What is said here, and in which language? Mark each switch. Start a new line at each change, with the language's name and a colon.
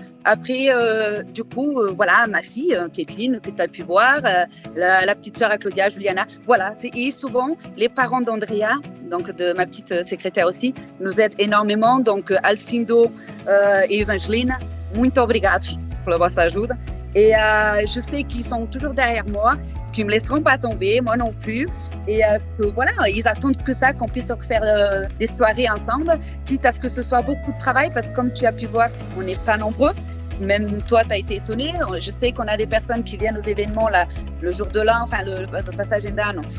French: Après, du coup, voilà, ma fille, Kathleen, que tu as pu voir, la petite sœur à Claudia, Juliana. Voilà, et souvent, les parents d'Andrea, donc de ma petite secrétaire aussi, nous aident énormément.
Portuguese: Donc, Alcindo et Evangeline, muito obrigados pela vossa ajuda.
French: Et je sais qu'ils sont toujours derrière moi, qu'ils ne me laisseront pas tomber, moi non plus. Et que voilà, ils attendent que ça, qu'on puisse refaire des soirées ensemble, quitte à ce que ce soit beaucoup de travail, parce que comme tu as pu voir, on n'est pas nombreux. Même toi, tu as été étonné. Je sais qu'on a des personnes qui viennent aux événements là, le jour de l'an, enfin le passage d'Anne.